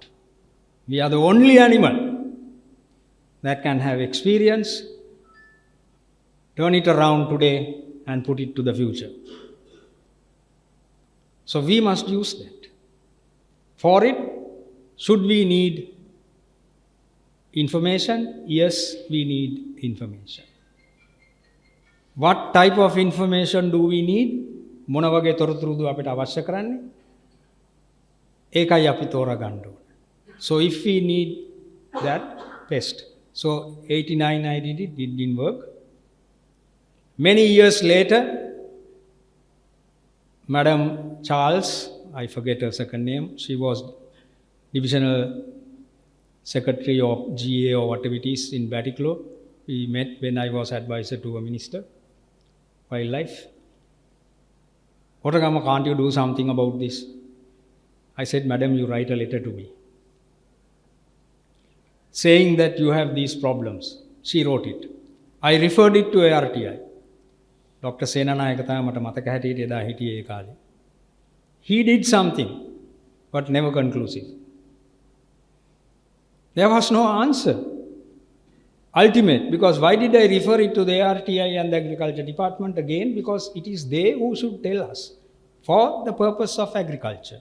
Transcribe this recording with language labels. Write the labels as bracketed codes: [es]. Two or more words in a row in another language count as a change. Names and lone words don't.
[en] We are the only animal that can have experience, turn it around today and put it to the future. So we must use that. For it, should we need information? Yes, we need information. What type of information do we need? [si] මොන වගේ තොරතුරුද අපිට අවශ්‍ය කරන්නේ? ඒකයි අපි තෝරගන්න ඕනේ. [en] So if we need that, pest. So 89 I did it, didn't work. Many years later, Madam Charles, I forget her second name, she was divisional secretary of GA or whatever it is in Batticaloa. We met when I was advisor to a minister, wildlife. Kotagama, can't you do something about this? I said, Madam, you write a letter to me, saying that you have these problems. She wrote it. I referred it to ARTI. Dr. [si] Senanayaka තමයි මට මතක හැටියට එදා හිටියේ ඒ කාලේ. [en] He did something, but never conclusive. There was no answer. Ultimate, because why did I refer it to the ARTI and the Agriculture Department again? Because it is they who should tell us for the purpose of agriculture.